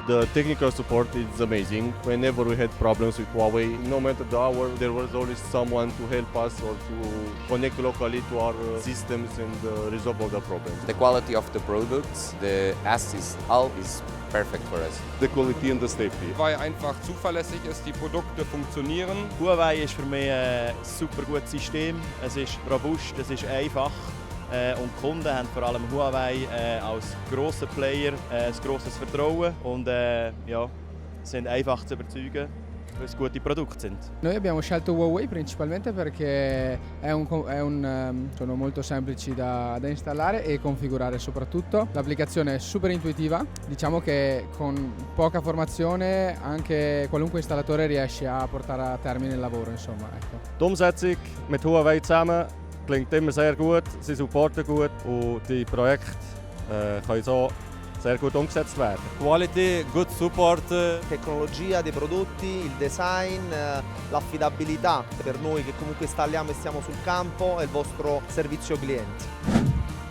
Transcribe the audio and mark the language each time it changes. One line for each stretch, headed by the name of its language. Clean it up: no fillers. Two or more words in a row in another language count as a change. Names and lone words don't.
English: The technical support is amazing. Whenever we had problems with Huawei, no matter the hour, there was always someone to help us or to connect locally to our systems and resolve all the problems. The quality of the products, the all is perfect for us. The quality and the safety.
German: Weil einfach zuverlässig ist, die Produkte funktionieren. Huawei ist für mich ein super gutes System. Es ist robust, es ist einfach. Und die Kunden haben vor allem Huawei als grosser Player ein grosses Vertrauen und sind einfach zu überzeugen, weil es gute Produkte sind.
Italian: Noi abbiamo scelto Huawei principalmente perché sono molto semplici da installare e configurare soprattutto. L'applicazione è super intuitiva, diciamo che con poca formazione anche qualunque installatore riesce a portare a termine il lavoro, insomma. Ecco.
German: Die Umsetzung mit Huawei zusammen klingt immer sehr gut, sie supporten gut und die Projekte können so sehr gut umgesetzt werden.
English: Quality, good support.
Italian: Tecnologia dei prodotti, il design, l'affidabilità per noi che comunque installiamo e stiamo sul campo e il vostro servizio clienti.